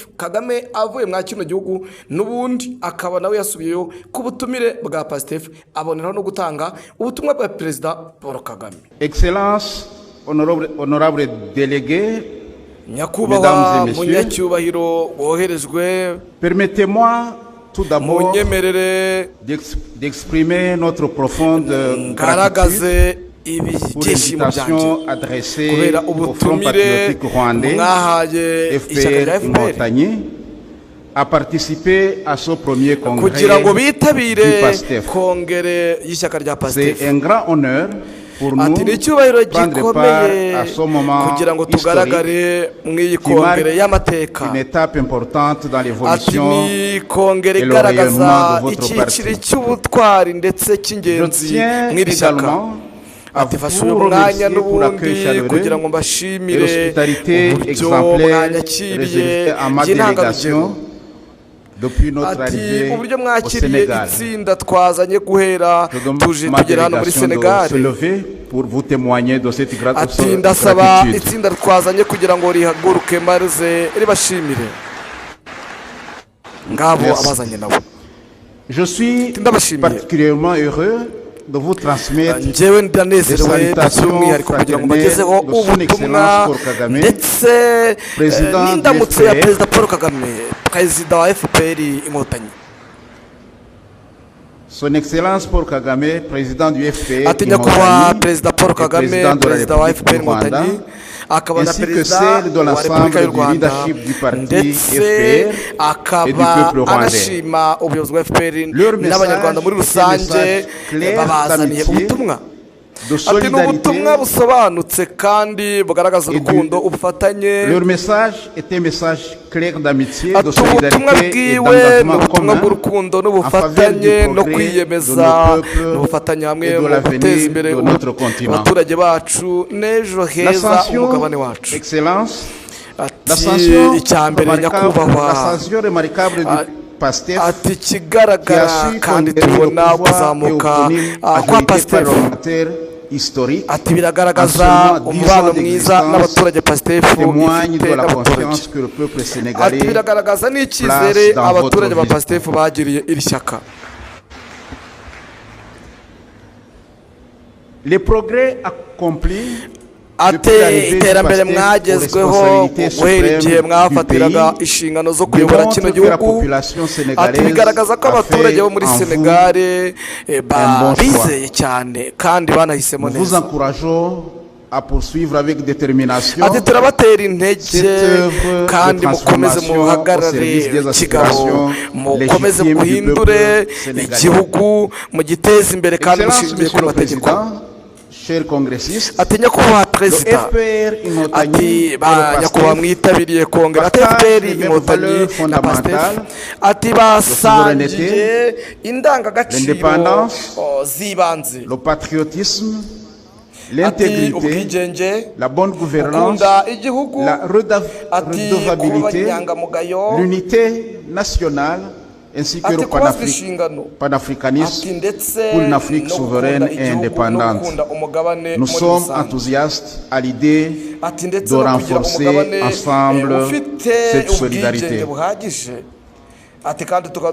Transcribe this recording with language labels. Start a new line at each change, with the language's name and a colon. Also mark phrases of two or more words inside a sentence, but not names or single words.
Kinyarwanda: Kagame avuye mwa kino gihugu n'ubundi akaba nawe yasubiyeyo ku butumire bwa PASTEF, aboneraho no gutanga ubutumwa bwa Perezida Paul Kagame.
French: Excellence, honorable délégué,
Kinyarwanda: Nyakubahwa munyacyubahiro woherejwe,
French: permettez-moi tout d'abord
Kinyarwanda: munyemerere
French: d'exprimer notre profonde
Kinyarwanda: ngaragaze
French: gratitude pour
Kinyarwanda: ibyishimo
French: l'invitation
Kinyarwanda: byanjye
French: adressée
Kinyarwanda: kubera
French: au Front
Kinyarwanda: ubutumire
French: patriotique rwandais
Kinyarwanda: mwahaye ishyaka rya FPR
French: FPR Inkotanyi à participer à ce premier congrès
Kinyarwanda: kugira ngo
French: du
Kinyarwanda: bitabire
French: PASTEF.
Kinyarwanda: kongere y'ishyaka rya PASTEF.
French: C'est un grand honneur pour nous
Kinyarwanda: Ati ni icyubahiro
French: prendre part
Kinyarwanda: gikomeye
French: à ce moment
Kinyarwanda: kugira ngo
French: historique
Kinyarwanda: tugaragare mu iyi
French: qui marque
Kinyarwanda: kongere y'amateka.
French: une étape importante dans
Kinyarwanda: Ati
French: l'évolution
Kinyarwanda: ni kongere
French: et le
Kinyarwanda: igaragaza
French: rayonnement de votre
Kinyarwanda: icyiciro
French: parti.
Kinyarwanda: cy'ubutwari ndetse
French: Je
Kinyarwanda: cy'ingenzi
French: tiens
Kinyarwanda: mw'iri shyaka.
French: également à
Kinyarwanda: Ati fashe uyu
French: vous
Kinyarwanda: mwanya
French: remercier pour l'accueil
Kinyarwanda: n'ubundi
French: chaleureux
Kinyarwanda: kugira ngo
French: et
Kinyarwanda: mbashimire
French: l'hospitalité
Kinyarwanda: uburyo
French: exemplaire
Kinyarwanda: mwanyakiriye
French: réservée à ma
Kinyarwanda: by'intangarugero.
French: délégation depuis notre
Kinyarwanda: Ati
French: arrivée
Kinyarwanda: uburyo
French: au
Kinyarwanda: mwakiriye
French: Sénégal.
Kinyarwanda: itsinda twazanye guhera
French: Je demande
Kinyarwanda: tuje
French: ma
Kinyarwanda: tugera hano muri
French: délégation de
Kinyarwanda: Senegal.
French: se lever pour vous témoigner de cette
Kinyarwanda: Ati ndasaba
French: gratitude.
Kinyarwanda: itsinda twazanye kugira ngo rihaguruke maze ribashimire ngabo
French: Merci.
Kinyarwanda: abazanye nabo.
French: Je suis
Kinyarwanda: Ndabashimiye.
French: particulièrement heureux de vous transmettre
Kinyarwanda: njyewe ndanezerewe by'umwihariko kugira ngo mbagezeho ubutumwa ndetse n'indamutso ya Perezida Paul Kagame, Perezida wa FPR Inkotanyi.
French: Son Excellence Paul Kagame, président du FPR
Kinyarwanda: Ati nyakubahwa
French: Inkotanyi,
Kinyarwanda: Perezida Paul
French: et
Kinyarwanda: Kagame,
French: président de la
Kinyarwanda: Perezida wa
French: République
Kinyarwanda: FPR
French: du Rwanda,
Kinyarwanda: Inkotanyi, akaba na
French: ainsi que
Kinyarwanda: Perezida
French: celle de
Kinyarwanda: wa Repubulika y'u
French: l'ensemble du
Kinyarwanda: Rwanda,
French: leadership du parti
Kinyarwanda: ndetse
French: FPR et du
Kinyarwanda: akaba
French: peuple rwandais.
Kinyarwanda: anashima ubuyobozi bwa FPR
French: Leur message
Kinyarwanda: n'abanyarwanda muri
French: est un
Kinyarwanda: rusange
French: message clair
Kinyarwanda: babazaniye
French: d'amitié,
Kinyarwanda: ubutumwa.
French: de
Kinyarwanda: Ati ni
French: solidarité.
Kinyarwanda: ubutumwa busobanutse kandi bugaragaza urukundo, ubufatanye.
French: Leur message est un message clair d'amitié, de
Kinyarwanda: Ati ubutumwa
French: solidarité et
Kinyarwanda: bwiwe ni
French: d'engagement
Kinyarwanda: ubutumwa
French: commun
Kinyarwanda: bw'urukundo
French: en faveur
Kinyarwanda: n'ubufatanye
French: du
Kinyarwanda: no
French: progrès
Kinyarwanda: kwiyemeza
French: de nos peuples
Kinyarwanda: n'ubufatanye hamwe
French: et de
Kinyarwanda: mu
French: l'avenir
Kinyarwanda: guteza imbere
French: de notre continent.
Kinyarwanda: abaturage bacu n'ejo heza umugabane
French: L'ascension,
Kinyarwanda: wacu.
French: Excellence,
Kinyarwanda: Ati
French: l'ascension
Kinyarwanda: icya mbere nyakubahwa,
French: l'ascension remarquable du PASTEF
Kinyarwanda: ati
French: qui a
Kinyarwanda: kigaragara
French: su
Kinyarwanda: kandi
French: conquérir le
Kinyarwanda: tubona
French: pouvoir et
Kinyarwanda: kuzamuka
French: obtenir
Kinyarwanda: kwa
French: majorité
Kinyarwanda: PASTEF.
French: parlementaire historique
Kinyarwanda: Ati biragaragaza
French: en seulement 10
Kinyarwanda: umubano
French: ans
Kinyarwanda: mwiza
French: d'existence,
Kinyarwanda: n'abaturage PASTEF
French: témoigne
Kinyarwanda: ifite
French: de la
Kinyarwanda: n'abaturage.
French: confiance que le peuple
Kinyarwanda: Ati
French: sénégalais
Kinyarwanda: biragaragaza n'icyizere
French: place dans
Kinyarwanda: abaturage ba
French: votre
Kinyarwanda: PASTEF bagiriye iri shyaka.
French: les progrès accomplis
Kinyarwanda: Ate iterambere mwagezweho guhera igihe mwafatiraga inshingano zo kuyobora kino gihugu. Ati bigaragaza ko abaturage bo muri Senegal bizeye cyane kandi banahisemo
French: Nous vous
Kinyarwanda: neza.
French: encourageons à poursuivre avec détermination
Kinyarwanda: Ati turabatera intege
French: cette œuvre
Kinyarwanda: kandi
French: de
Kinyarwanda: mukomeze
French: transformation au
Kinyarwanda: muhagarare
French: service des
Kinyarwanda: kigabo,
French: aspirations
Kinyarwanda: mukomeze
French: légitimes du
Kinyarwanda: muhindure
French: peuple sénégalais.
Kinyarwanda: igihugu mugiteze imbere kandi
French: Excellence,
Kinyarwanda: mushingiye
French: Monsieur
Kinyarwanda: ku
French: le
Kinyarwanda: mategeko.
French: Président, chers congressistes,
Kinyarwanda: Ati nyakubahwa
French: le
Kinyarwanda: Perezida,
French: FPR
Kinyarwanda: ati
French: Inkotanyi et le
Kinyarwanda: nyakubahwa
French: PASTEF
Kinyarwanda: mwitabiriye kongere ati
French: partagent
Kinyarwanda: FPR
French: les mêmes
Kinyarwanda: Inkotanyi
French: valeurs
Kinyarwanda: na PASTEF,
French: fondamentales,
Kinyarwanda: ati basangiye
French: souveraineté,
Kinyarwanda: indangagaciro
French: l'indépendance,
Kinyarwanda: z'ibanze.
French: le patriotisme,
Kinyarwanda: Ati
French: l'intégrité,
Kinyarwanda: ubwigenge,
French: la bonne gouvernance,
Kinyarwanda: gukunda igihugu,
French: la
Kinyarwanda: ati kuba
French: redevabilité,
Kinyarwanda: inyangamugayo,
French: l'unité nationale, ainsi que
Kinyarwanda: ati
French: le
Kinyarwanda: kubazwa inshingano, ati
French: panafricanisme
Kinyarwanda: ndetse
French: pour une Afrique
Kinyarwanda: no
French: souveraine
Kinyarwanda: gukunda
French: et
Kinyarwanda: igihugu no
French: indépendante.
Kinyarwanda: gukunda umugabane
French: Nous
Kinyarwanda: muri
French: sommes
Kinyarwanda: rusange.
French: enthousiastes à l'idée
Kinyarwanda: Ati ndetse
French: de
Kinyarwanda: no kugira
French: renforcer
Kinyarwanda: umugabane
French: ensemble
Kinyarwanda: ufite
French: cette
Kinyarwanda: ubwigenge
French: solidarité.
Kinyarwanda: buhagije. Ati kandi tukaba